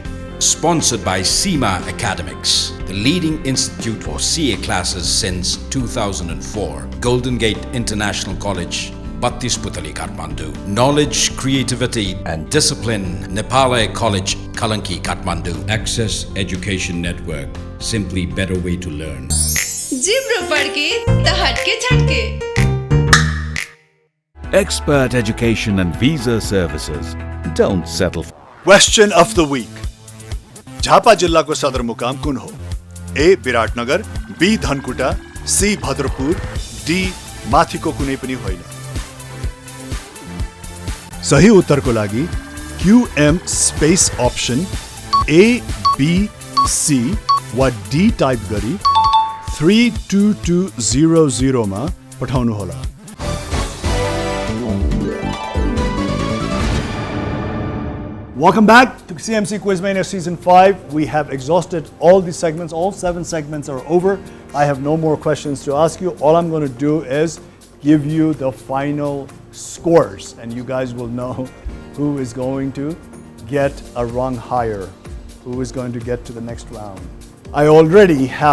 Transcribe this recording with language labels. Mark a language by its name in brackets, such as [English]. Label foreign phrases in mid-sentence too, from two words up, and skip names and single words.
[English] Sponsored by SEMA Academics, the leading institute for CA classes since 2004. Golden Gate International College, Battis Putali, Kathmandu. Knowledge, creativity and discipline, Nepal College, Kalanki, Kathmandu. Access Education Network, simply better way to learn. जिब्रो पढ़ के त हटके छटके. Expert education and visa services. Don't settle for Question of the week. [Nepali] झापा जिल्लाको सदरमुकाम कुन हो? ए विराटनगर, बी धनकुटा, सी भद्रपुर, डी माथिको कुनै पनि होइन. सही उत्तरको लागि QM [English] space option [Nepali] A, B, C वा D टाइप गरी 32200 मा पठाउनु होला. [English] Welcome back to CMC Quiz Mania Season 5. We have exhausted all the segments. All 7 segments are over. I have no more questions to ask you. All I'm going to do is give you the final scores, and you guys will know who is going to get a rung higher, who is going to get to the next round.